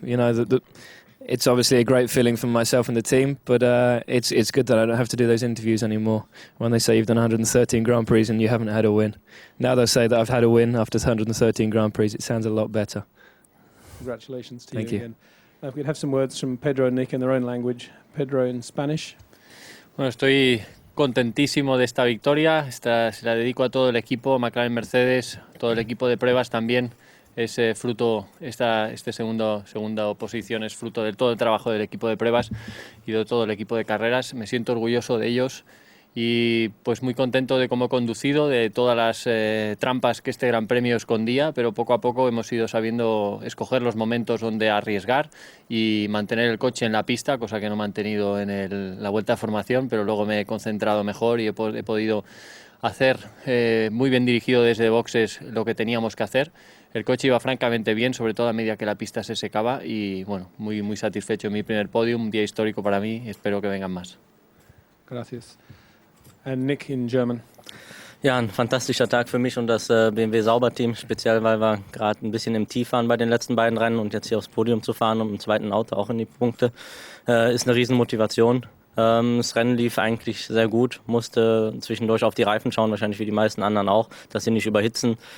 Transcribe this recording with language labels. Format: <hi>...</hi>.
<en>You know, it's obviously a great feeling for myself and the team, but it's good that I don't have to do those interviews anymore when they say you've done 113 Grand Prix and you haven't had a win. Now they'll say that I've had a win after 113 Grand Prix. It sounds a lot better. Congratulations to Thank you you. again. If we could have some words from Pedro and Nick in their own language. Pedro in Spanish.</en> <es>Bueno, estoy contentísimo de esta victoria. Se la dedico a todo el equipo, McLaren, Mercedes, todo el equipo de pruebas también. Es fruto, segunda posición es fruto de todo el trabajo del equipo de pruebas y de todo el equipo de carreras. Me siento orgulloso de ellos y pues muy contento de cómo he conducido, de todas las trampas que este Gran Premio escondía, pero poco a poco hemos ido sabiendo escoger los momentos donde arriesgar y mantener el coche en la pista, cosa que no he mantenido en la vuelta de formación, pero luego me he concentrado mejor y he podido hacer muy bien dirigido desde boxes lo que teníamos que hacer. El coche iba francamente bien, sobre todo a medida que la pista se secaba y bueno, muy, muy satisfecho en mi primer podium, un día histórico para mí y espero que vengan más.</es> <en>Gracias. And Nick in German.</en> <de>Ja, ein fantastischer Tag für mich und das BMW Sauberteam, speziell weil wir gerade ein bisschen im Tief waren bei den letzten beiden Rennen und jetzt hier aufs Podium zu fahren und im zweiten Auto auch in die Punkte, ist eine Riesenmotivation. Das Rennen lief eigentlich sehr gut, musste zwischendurch auf die Reifen schauen, wahrscheinlich wie die meisten anderen auch, dass sie nicht überhitzen.</de>